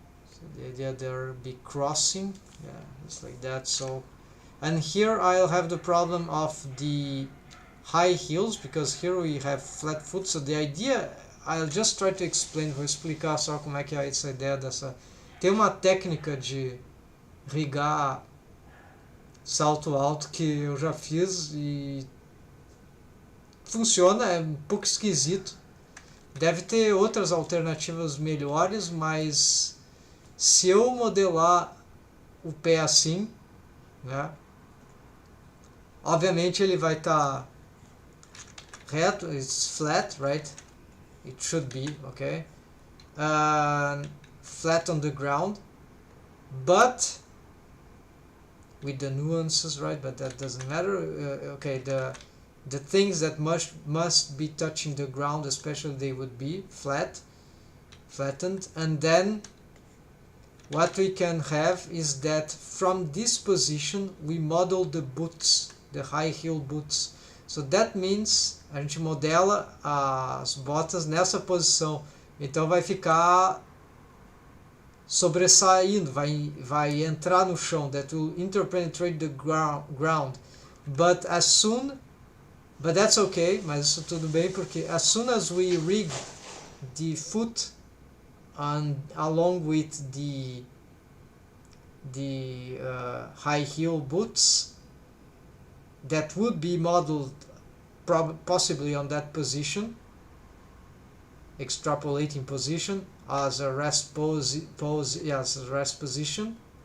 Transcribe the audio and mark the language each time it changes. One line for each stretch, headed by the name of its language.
English: So the idea there be crossing, yeah, just like that. So, and here I'll have the problem of the high heels, because here we have flat foot. So the idea, I'll just try to explain,
Portuguese: vou explicar só como é que é essa ideia dessa. Tem uma técnica de rigar salto alto que eu já fiz e funciona, é um pouco esquisito. Deve ter outras alternativas melhores, mas se eu modelar o pé assim, né, obviamente ele vai estar reto,
English: it's flat, right? It should be, okay? Flat on the ground, but with the nuances, right? But that doesn't matter. Okay, the things that must be touching the ground, especially, they would be flattened, and then what we can have is that from this position we model the boots, the high heel boots. So that means
Portuguese: a gente modela as botas nessa posição, então vai ficar sobressaindo, vai entrar no chão,
English: that will interpenetrate the ground. But that's okay,
Portuguese: mas isso tudo bem, porque
English: as soon as we rig the foot and along with the high heel boots that would be modeled possibly on that position, extrapolating position as a rest rest position.